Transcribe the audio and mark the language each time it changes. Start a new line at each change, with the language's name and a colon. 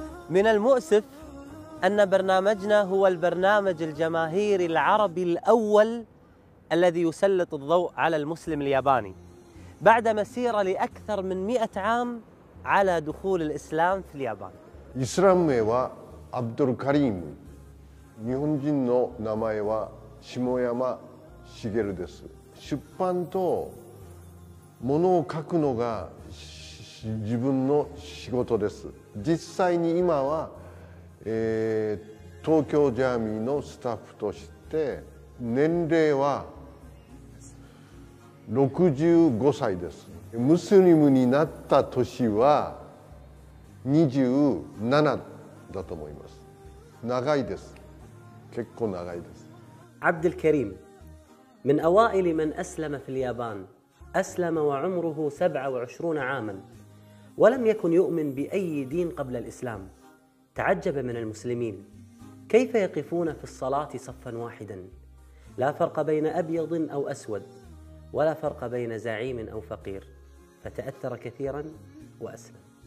Arabic: من المؤسف أن برنامجنا هو البرنامج الجماهيري العربي الأول الذي يسلط الضوء على المسلم الياباني بعد مسيرة لأكثر من 100 عام على دخول الإسلام في اليابان.
Japanese: イスラム名はアブドルカリーム。日本人の名前は下山茂です。出版と物を書くのが自分の仕事です。実際に今は、東京ジャーミーのスタッフとして年齢は65歳です。ムスリムになった年は27だと思います。長いです。結構長いです。
Arabic: عبد الكريم من أوائل من أسلم في اليابان، أسلم وعمره 27 عاما، ولم يكن يؤمن بأي دين قبل الإسلام. تعجب من المسلمين كيف يقفون في الصلاة صفا واحدا، لا فرق بين أبيض أو أسود، ولا فرق بين زعيم أو فقير، فتأثر كثيرا وأسلم.